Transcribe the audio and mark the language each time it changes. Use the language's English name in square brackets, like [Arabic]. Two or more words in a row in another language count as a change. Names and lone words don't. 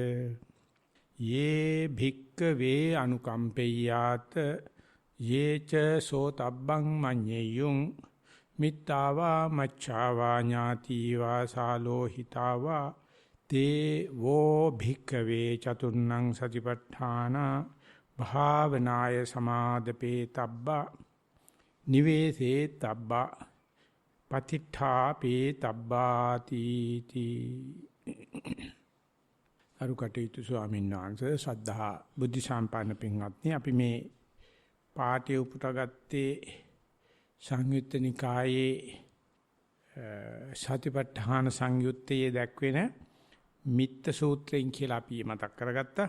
[Pali] යේ භික්ඛවේ අනුකම්පෙය්‍යාත යේච සෝතබ්බං මඤ්ඤෙයුං මිත්තාවා මච්ඡාවා ඥාතිවා සාලෝහිතාවා තේ වෝ භික්ඛවේ චතුර්ණං සතිපට්ඨාන භාවනාය සමාදපේ තබ්බා නිවේසේ තබ්බා පතිඨාපේ තබ්බාති [Sinhala] අරුකටේතු ස්වාමීන් වහන්සේ ශ්‍රද්ධා බුද්ධ සම්පන්න පින්වත්නි අපි මේ පාඨය උපුටාගත්තේ සංයුත්ත නිකායේ සතිපට්ඨාන සංයුත්තයේ දැක්වෙන මිත්ත සූත්‍රයෙන් කියලා අපි මතක් කරගත්තා.